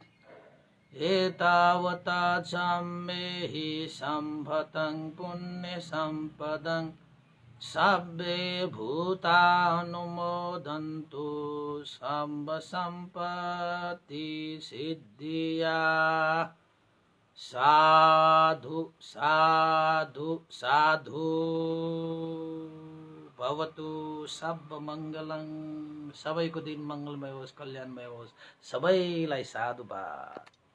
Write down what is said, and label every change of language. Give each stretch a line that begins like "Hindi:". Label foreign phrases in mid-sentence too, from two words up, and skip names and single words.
Pali: एतावता सम्मेहि सम्भतं पुण्यसम्पदं सब्बे भूता अनुमोदन्तु सम्ब सम्पत्तिसिद्धिया। साधु साधु साधु। भवतु सब मङ्गलङ।
Nepali: सबैको दिन मङ्गलमय होस्, कल्याणमय होस्। सबैलाई साधुवाद।